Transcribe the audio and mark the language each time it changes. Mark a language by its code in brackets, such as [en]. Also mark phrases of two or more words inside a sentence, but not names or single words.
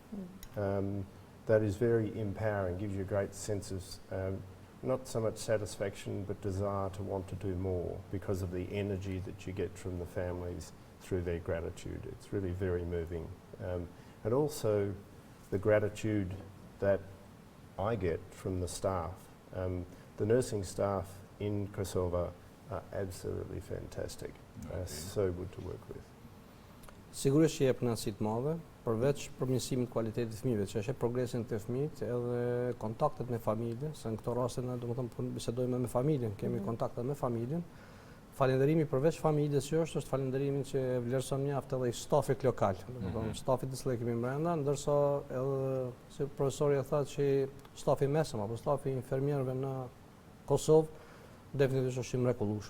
[en] That is very empowering, gives you a great sense of not so much satisfaction but desire to want to do more because of the energy that you get from the families through their gratitude. It's really very moving. And also the gratitude that I get from the staff. The nursing staff in Kosovo are absolutely fantastic. So good to work with. [sq] Sigurisht që jep kënaqësi të madhe, përveç përmirësimit të kualitetit të fëmijëve, që është progresin të fëmijët, edhe kontaktet me familje, se në këto raste ne domethënë bisedojmë me familjen, kemi kontakte me familjen. Falënderimi përveç familjes që është falënderimi që vlerëson mjaft edhe i stafit lokal, domethënë stafit të cilët kemi brenda, ndërsa edhe si profesori e tha që stafi mesëm apo stafi infermierëve në Kosovë definitivisht është i mrekullueshëm.